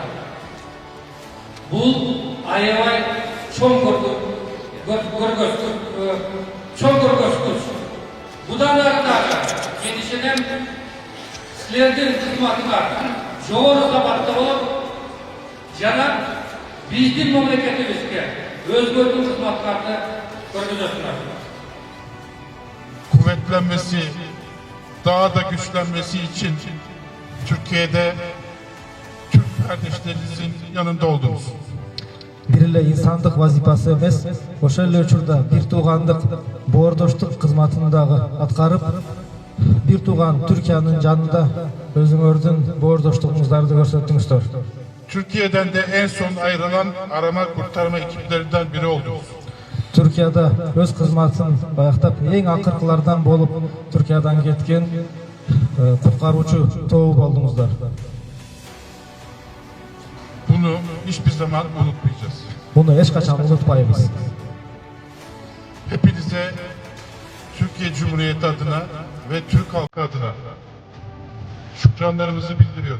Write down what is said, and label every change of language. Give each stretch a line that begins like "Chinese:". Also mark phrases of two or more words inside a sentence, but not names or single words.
Kyrgyz: Бул аябай чоң көргөзгүч. Будан ары дагы келишинен силердин кызматыңар жогору сапатта болуп, жана биздин мамлекетибизге өзгөртүү кызматтарды көргөзөсүңөр.
Turkish: Kuvvetlenmesi, daha da güçlenmesi için Türkiye'de Türk kardeşlerinizin yanında oldunuz.
Kyrgyz: Бир эле инсандык вазифасы эмес, ошол эле учурда бир туугандык боордоштук кызматын дагы аткарып, бир тууган Türkiýanyň жанында өзүңөрдүн боордоштугуңуздарды көрсөттүңүздөр.
Turkish: Türkiye'den de en son ayrılan arama kurtarma ekiplerinden biri oldunuz.
Kyrgyz: Türkiýада өз кызматын баяктап, эң акыркылардан болуп, Türkiýaдан кеткен куткаруучу тобу болдуңуздар.
Turkish: Bunu hiçbir zaman unutmayacağız.
Kyrgyz: Bunu эч качан унутпайбыз.
Turkish: Hepinize Türkiye Cumhuriyeti adına ve Türk halkı adına şükranlarımızı bildiriyoruz.